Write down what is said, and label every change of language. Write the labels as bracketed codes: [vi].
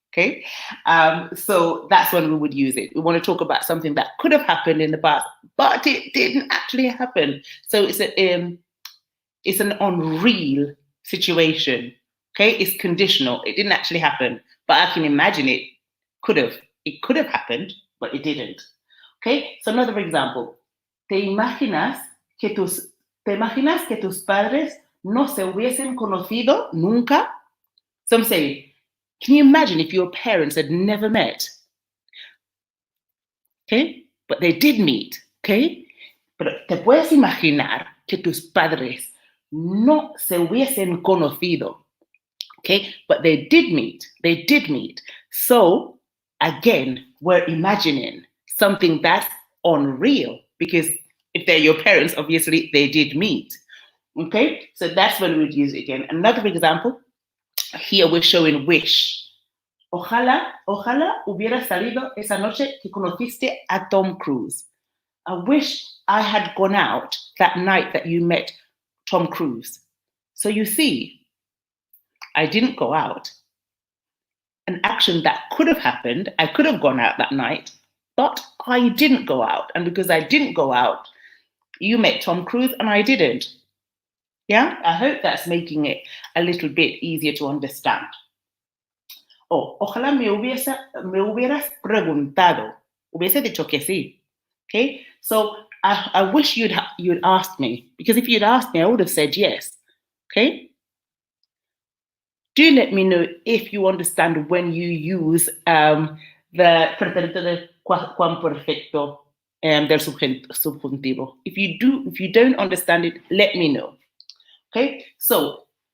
[en] Okay, so that's when we would use it. We want to talk about something that could have happened in the past, but it didn't actually happen. So it's an unreal situation. Okay, it's conditional. It didn't actually happen, but I can imagine it could have. It could have happened, but it didn't. Okay, so another example. [es] ¿Te imaginas que tus padres no se hubiesen conocido nunca? [en] So I'm saying, can you imagine if your parents had never met? Okay, but they did meet. [es] Okay, pero te puedes imaginar que tus padres no se hubiesen conocido. [en] Okay, but they did meet. They did meet. So again, we're imagining something that's unreal, because if they're your parents, obviously they did meet. Okay, so that's when we would use it again. Another example, here we're showing wish. [es] Ojalá hubiera salido esa noche que conociste a Tom Cruise. [en] I wish I had gone out that night that you met Tom Cruise. So you see, I didn't go out. An action that could have happened, I could have gone out that night, but I didn't go out. And because I didn't go out, you met Tom Cruise and I didn't. Yeah, I hope that's making it a little bit easier to understand. [es] Oh, ojalá me hubieras preguntado. Hubiese dicho que sí. [en] Okay, so I wish you'd asked me, because if you'd asked me, I would have said yes. Okay. Do let me know if you understand when you use the pretérito de cuamperfecto del subjuntivo. If you don't understand it, let me know. Okay, so